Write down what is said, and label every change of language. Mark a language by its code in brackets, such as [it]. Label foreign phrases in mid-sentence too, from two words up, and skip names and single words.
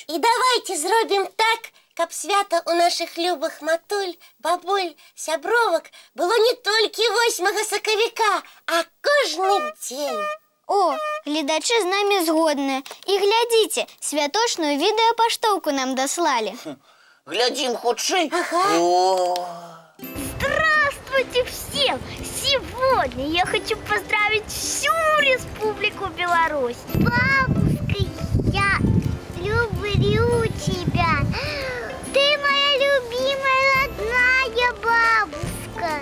[be] І давайте зробім так, каб свята у нашых любых матуль, бабуль, сябровак было не толькі 8 сакавіка, а кожны дзень. О, гледачы з намі згодныя. І глядзіце, святочную відэапаштоўку нам даслалі. Глядзім хутчэй. Ага. О, [ru] Здравствуйте всем! Сегодня я хочу поздравить всю Республику Беларусь. Бабушка, я люблю тебя. Ты моя любимая родная бабушка.